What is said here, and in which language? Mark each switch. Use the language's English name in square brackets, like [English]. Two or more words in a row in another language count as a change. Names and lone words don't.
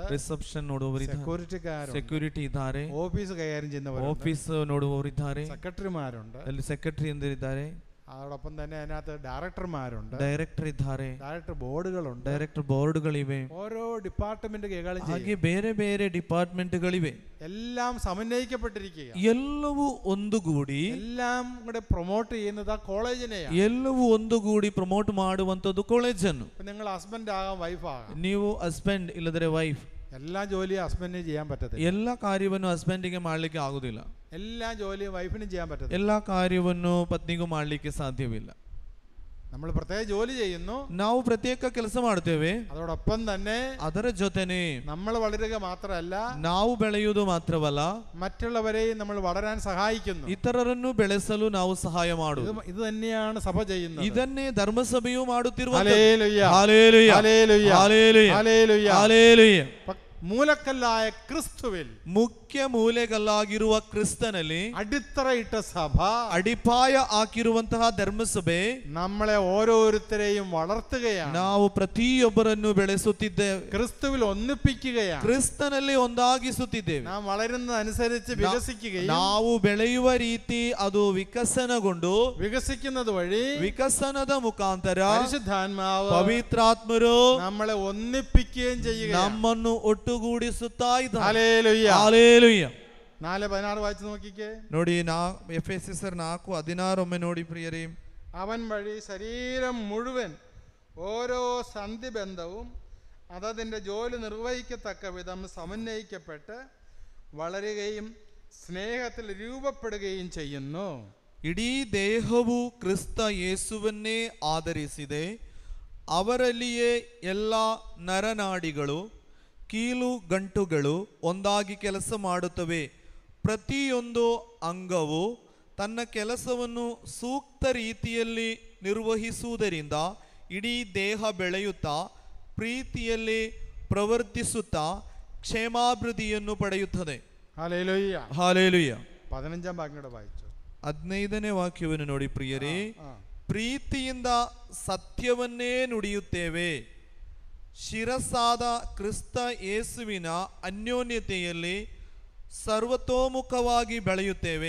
[Kannada] ರಿಸೆಪ್ಷನ್ ನೋಡುವವರಿದ್ದಾರೆ, [Malayalam] സെക്യൂരിറ്റിക്കാരുണ്ട്, [Kannada] ಸೆಕ್ಯೂರಿಟಿ ಇದ್ದಾರೆ, [Malayalam] ഓഫീസ് കൈകാര്യം ചെയ്യുന്നവരുണ്ട്, [Kannada] ಆಫೀಸ್ ನೋಡುವವರಿದ್ದಾರೆ, [Malayalam] സെക്രട്ടറിമാരുണ്ട്, [Kannada] ಅಲ್ಲಿ ಸೆಕ್ರೆಟರಿ ಎಂದಿದ್ದಾರೆ, [Malayalam] അതോടൊപ്പം തന്നെ അതിനകത്ത് ഡയറക്ടർമാരുണ്ട്, [Kannada] ಡೈರೆಕ್ಟರ್ ಇದ್ದಾರೆ, [Malayalam] ഡയറക്ടർ ബോർഡുകളുണ്ട്, [Kannada] ಡೈರೆಕ್ಟರ್ ಬೋರ್ಡ್ಗಳಿವೆ, [Malayalam] ഓരോ ഡിപ്പാർട്ട്മെന്റ് കൈകാര്യം [Kannada] ಹಾಗೆ [Malayalam] ചെയ്യും. [Kannada] ಬೇರೆ ಬೇರೆ ಡಿಪಾರ್ಟ್ಮೆಂಟ್ಗಳಿವೆ. [Malayalam] എല്ലാം സമന്വയിക്കപ്പെട്ടിരിക്കുക, [Kannada] ಎಲ್ಲವೂ ಒಂದುಗೂಡಿ, [Malayalam] എല്ലാം കൂടെ പ്രൊമോട്ട് ചെയ്യുന്നത് ആ കോളേജിനെയാണ്. [Kannada] ಎಲ್ಲವೂ ಒಂದುಗೂಡಿ ಪ್ರಮೋಟ್ ಮಾಡುವಂಥದ್ದು ಕಾಲೇಜನ್ನು. [Malayalam] ഇപ്പൊ നിങ്ങൾ ഹസ്ബൻഡ് ആകാം, വൈഫ് ആകാം, [Kannada] ನೀವು ಹಸ್ಬೆಂಡ್ ಇಲ್ಲದ್ರೆ ವೈಫ್, [Malayalam] എല്ലാ ജോലിയും ഹസ്ബൻഡിന് ചെയ്യാൻ പറ്റത്തില്ല, [Kannada] ಎಲ್ಲ ಕಾರ್ಯವನ್ನು ಹಸ್ಬೆಂಡಿಗೆ ಮಾಡ್ಲಿಕ್ಕೆ ಆಗುದಿಲ್ಲ, [Malayalam] എല്ലാ ജോലിയും വൈഫിനും ചെയ്യാൻ പറ്റത്തില്ല, [Kannada] ಎಲ್ಲ ಕಾರ್ಯವನ್ನು ಪತ್ನಿಗೂ ಮಾಡ್ಲಿಕ್ಕೆ ಸಾಧ್ಯವಿಲ್ಲ. [Malayalam] നമ്മൾ പ്രത്യേക ജോലി ചെയ്യുന്നു, [Kannada] ನಾವು ಪ್ರತ್ಯೇಕ ಕೆಲಸ ಮಾಡ್ತೇವೆ, [Malayalam] അതോടൊപ്പം തന്നെ [Kannada] ಅದರ ಜೊತೆನೆ [Malayalam] നമ്മൾ വളരുക മാത്രമല്ല, [Kannada] ನಾವು ಬೆಳೆಯುವುದು ಮಾತ್ರವಲ್ಲ, [Malayalam] മറ്റുള്ളവരെയും നമ്മൾ വളരാൻ സഹായിക്കുന്നു. [Kannada] ಇತರರನ್ನು ಬೆಳೆಸಲು ನಾವು ಸಹಾಯ ಮಾಡುವುದು. [Malayalam] ഇത് തന്നെയാണ് സഭ ചെയ്യുന്നത്. [Kannada] ಇದನ್ನೇ ಧರ್ಮಸಭೆಯು ಮಾಡುತ್ತಿರುವುದು. [Malayalam] ഹല്ലേലൂയ, ഹല്ലേലൂയ, ഹല്ലേലൂയ, ഹല്ലേലൂയ, ഹല്ലേലൂയ. ഹല്ലേലൂയ. മൂലക്കല്ലായ ക്രിസ്തുവിൽ, [Kannada] ಮುಖ್ಯ ಮೂಲೆಗಲ್ಲಾಗಿರುವ ಕ್ರಿಸ್ತನಲ್ಲಿ [Malayalam] അടിത്തറയിട്ട സഭ, [Kannada] ಅಡಿಪಾಯ ಹಾಕಿರುವಂತಹ ಧರ್ಮಸಭೆ [Malayalam] നമ്മളെ ഓരോരുത്തരെയും വളർത്തുകയാണ്, [Kannada] ನಾವು ಪ್ರತಿಯೊಬ್ಬರನ್ನು ಬೆಳೆಸುತ್ತಿದ್ದೇವೆ, [Malayalam] ക്രിസ്തുവിൽ ഒന്നിപ്പിക്കുകയാണ്. [Kannada] ಕ್ರಿಸ್ತನಲ್ಲಿ ಒಂದಾಗಿಸುತ್ತಿದ್ದೇವೆ. [Malayalam] നാം വളരുന്നതനുസരിച്ച് വികസിക്കുകയും, [Kannada] ನಾವು ಬೆಳೆಯುವ ರೀತಿ ಅದು ವಿಕಸನಗೊಂಡು, [Malayalam] വികസിക്കുന്നത് വഴി [Kannada] ವಿಕಸನದ ಮುಖಾಂತರ [Malayalam] പരിശുദ്ധാത്മാവ് [Kannada] ಪವಿತ್ರಾತ್ಮರು [Malayalam] നമ്മളെ ഒന്നിപ്പിക്കുകയും ചെയ്യുകയാണ്. [Kannada] ನಮ್ಮನ್ನು ಒಟ್ಟುಗೂಡಿಸುತ್ತಾ ಇದ್ದಾರೆ. [Malayalam] ഹല്ലേലൂയ. [Kannada] ಹಲ್ಲೆಲೂಯ. [Malayalam] 4:16 വായിച്ചു നോക്കിക്കേ. [Kannada] ನೋಡಿ, ಎಫೆಸರ್ 4:16 ಒಮ್ಮೆ ನೋಡಿ ಪ್ರಿಯರೇ. [Malayalam] അവൻ വഴി ശരീരം മുഴുവൻ ഓരോ സന്ധിബന്ധവും അതതിൻ്റെ ജോലി നിർവഹിക്കത്തക്ക വിധം സമന്വയിക്കപ്പെട്ട് വളരുകയും സ്നേഹത്തിൽ രൂപപ്പെടുകയും ചെയ്യുന്നു. [Kannada] ಇಡೀ ದೇಹವು ಕ್ರಿಸ್ತ ಯೇಸುವನ್ನೇ ಆಧರಿಸಿದೆ. ಅವರಲ್ಲಿಯೇ ಎಲ್ಲ ನರನಾಡಿಗಳು, ಕೀಲು ಗಂಟುಗಳು ಒಂದಾಗಿ ಕೆಲಸ ಮಾಡುತ್ತವೆ. ಪ್ರತಿಯೊಂದು ಅಂಗವು ತನ್ನ ಕೆಲಸವನ್ನು ಸೂಕ್ತ ರೀತಿಯಲ್ಲಿ ನಿರ್ವಹಿಸುವುದರಿಂದ ಇಡೀ ದೇಹ ಬೆಳೆಯುತ್ತಾ ಪ್ರೀತಿಯಲ್ಲಿ ಪ್ರವರ್ತಿಸುತ್ತಾ ಕ್ಷೇಮಾಭಿವೃದ್ಧಿಯನ್ನು ಪಡೆಯುತ್ತದೆ. [Malayalam] ഹല്ലേലൂയ. [Kannada] ಹಾಲೆಲೂಯ. [Malayalam] 15 വാക്യം വായിച്ചു. [Kannada] 15ನೇ ವಾಕ್ಯವನ್ನು ನೋಡಿ ಪ್ರಿಯರೇ. ಪ್ರೀತಿಯಿಂದ ಸತ್ಯವನ್ನೇ ನುಡಿಯುತ್ತೇವೆ. ಶಿರಸಾದ ಕ್ರಿಸ್ತ ಯೇಸುವಿನ ಅನ್ಯೋನ್ಯತೆಯಲ್ಲಿ ಸರ್ವತೋಮುಖವಾಗಿ ಬೆಳೆಯುತ್ತೇವೆ.